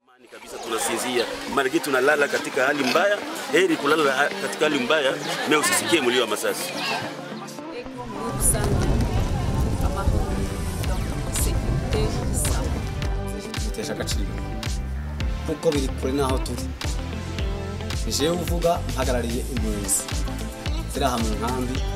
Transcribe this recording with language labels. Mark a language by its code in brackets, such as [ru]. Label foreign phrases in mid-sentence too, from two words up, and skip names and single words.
[sw] Kabisa tunasinzia, maana tunalala katika hali mbaya, heri kulala katika hali mbaya na usisikie mlio wa masasi. [rn] Bitesha agaciro kuko biri kure naho turi. Je uvuga mpagarariye impunzi ziri aha mu nkambi.